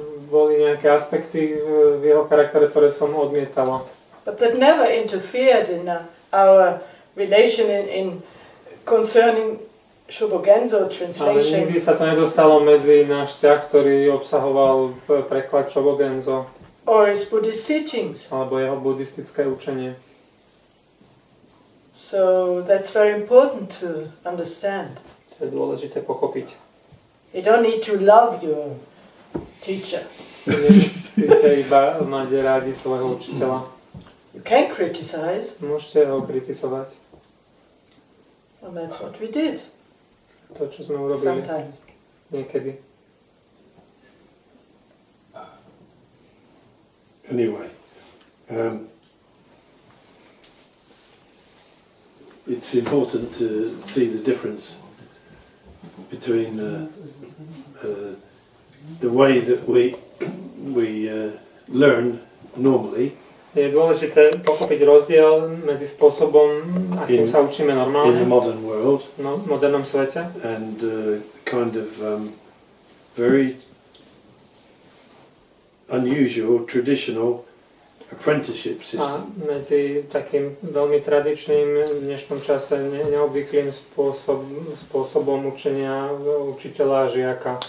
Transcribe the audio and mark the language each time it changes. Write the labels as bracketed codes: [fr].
[sk] Boli nejaké aspekty v jeho charaktere, ktoré som odmietala. [en] But that never interfered in our relation in concerning Shobogenzo translation. [sk] Ale nikdy sa to nedostalo medzi náš vzťah, ktorý obsahoval preklad Shobogenzo. [en] or his Buddhist teachings. [sk] Alebo jeho buddhistické učenie. [en] So that's very important to understand. [sk] To je dôležité pochopiť. [en] You don't need to love your teacher. [sk] Nemusíte iba mať rádi svojho učiteľa. [en] You can criticize, [sk] Môžete ho kritizovať. [en] and that's what we did [sk] To, čo sme urobili [en] sometimes. [sk] niekedy. [en] Anyway, it's important to see the difference between the way that we learn normally [sk] Je dôležité pochopiť rozdiel medzi spôsobom, akým sa učíme [en] in the [sk] normálne [en] modern world [sk] v modernom svete [en] and kind of very unusual traditional apprenticeship [sk] a [en] system. [sk] medzi takým veľmi tradičným v dnešnom čase neobvyklým spôsobom učenia učiteľa a žiaka,